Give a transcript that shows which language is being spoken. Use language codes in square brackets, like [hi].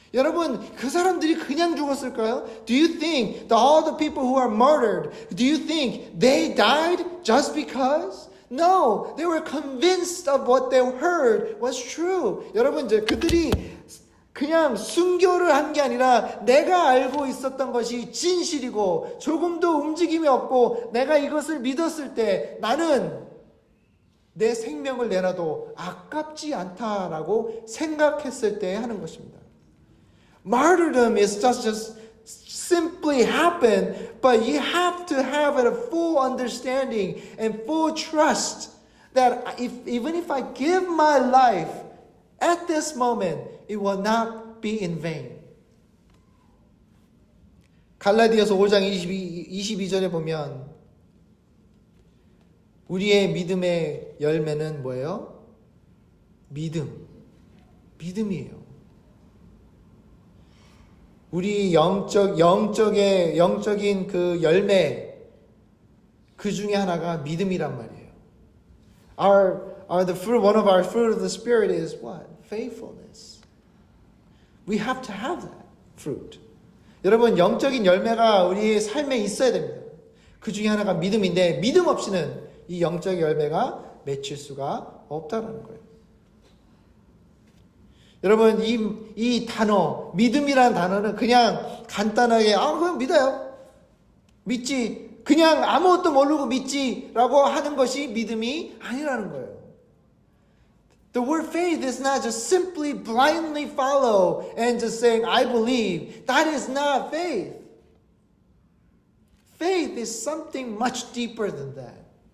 [ko] 여러분, 그 사람들이 그냥 죽었을까요? [en] Do you think that all the people who are murdered, do you think they died just because? No, they were convinced of what they heard was true. [ko] 여러분, 이제 그들이 그냥 순교를 한 게 아니라 내가 알고 있었던 것이 진실이고 조금도 움직임이 없고 내가 이것을 믿었을 때 나는 내 생명을 내놔도 아깝지 않다라고 생각했을 때 하는 것입니다. [en] Martyrdom is just simply happen, but you have to have a full understanding and full trust that even if I give my life at this moment, it will not be in vain. [ko] 갈라디아서 5장 22절에 보면 우리의 믿음의 열매는 뭐예요? 믿음이에요. 우리 영적인 그 열매 그 중에 하나가 믿음이란 말이에요. [en] One of our fruit of the Spirit is what? Faithfulness. We have to have that fruit. [ko] 여러분, 영적인 열매가 우리의 삶에 있어야 됩니다. 그 중에 하나가 믿음인데 믿음 없이는 이 영적 열매가 맺힐 수가 없다는 거예요. 여러분, 이 단어, 믿음이라는 단어는 그냥 간단하게 그냥 믿어요. 믿지. 그냥 아무것도 모르고 믿지라고 하는 것이 믿음이 아니라는 거예요. [en] The word faith is not just simply blindly follow and just saying, I believe. That is not faith. Faith is something much deeper than that.